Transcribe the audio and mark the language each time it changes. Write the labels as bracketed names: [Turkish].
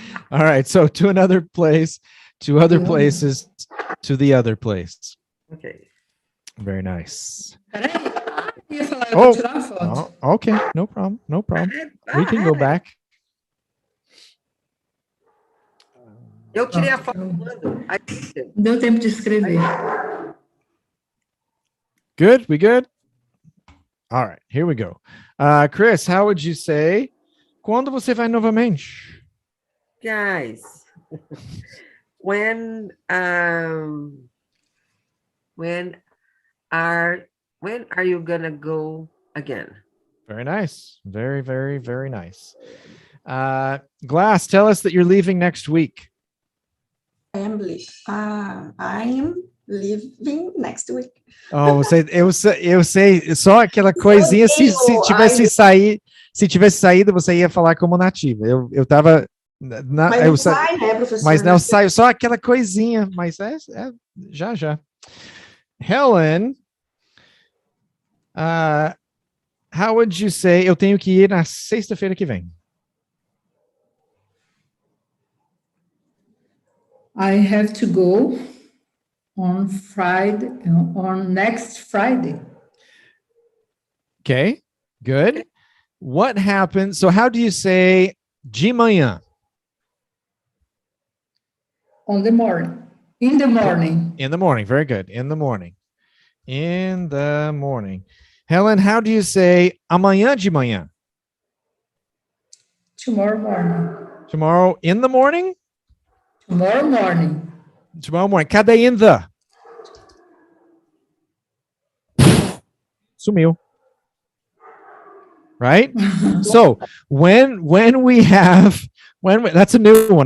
[English] All right, so to another place, to other places, to the other place. Okay. Very nice. [Portuguese] Peraí, eu ia falar, eu vou tirar a foto. [English] Oh, okay, no problem, no problem. We can go back. [Portuguese] Eu tirei a foto quando? [English] I did. [Portuguese] Deu tempo de escrever. [English] Good, we good? All right, here we go. Chris, how would you say, [Portuguese] quando você vai novamente? [English] Guys, when are you gonna go again? Very nice. Very, very, very nice. Glass, tell us that you're leaving next week. I am leaving next week. [Portuguese] Oh, eu sei, só aquela coisinha, se tivesse saído, você ia falar como nativa. Eu tava... Mas não sai, né, professor? Mas não saiu, só aquela coisinha, mas já. [English] Helen, how would you say, [Portuguese] eu tenho que ir na sexta-feira que vem? [English] I have to go on next Friday. Okay, good. What happens, so how do you say [Portuguese] de manhã? [English] On the morning. In the morning. In the morning, very good, in the morning. In the morning. Helen, how do you say [Portuguese] amanhã de manhã? [English] Tomorrow morning. Tomorrow in the morning? Tomorrow morning. Tomorrow morning. Cadê in the? [Portuguese] Sumiu. [English] Right? So when that's a new one.